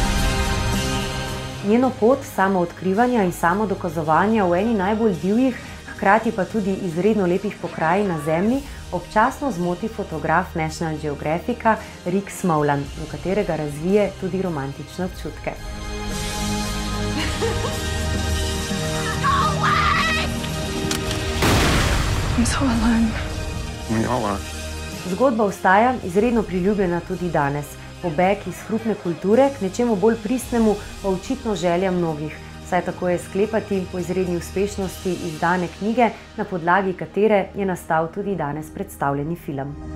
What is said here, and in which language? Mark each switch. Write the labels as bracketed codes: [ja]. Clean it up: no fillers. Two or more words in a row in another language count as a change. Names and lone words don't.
[sl] Njeno pot samoodkrivanja in samodokazovanja v eni najbolj divjih, hkrati pa tudi izredno lepih pokrajin na zemlji, občasno zmoti fotograf National Geographica Rick Smowland, v katerega razvije tudi romantične občutke. [en] I'm so alone. We all are. [sl] Zgodba ostaja izredno priljubljena tudi danes. Pobeg iz hrupne kulture k nečemu bolj pristnemu pa očitno želja mnogih, saj tako je sklepati po izredni uspešnosti izdane knjige, na podlagi katere je nastal tudi danes predstavljeni film.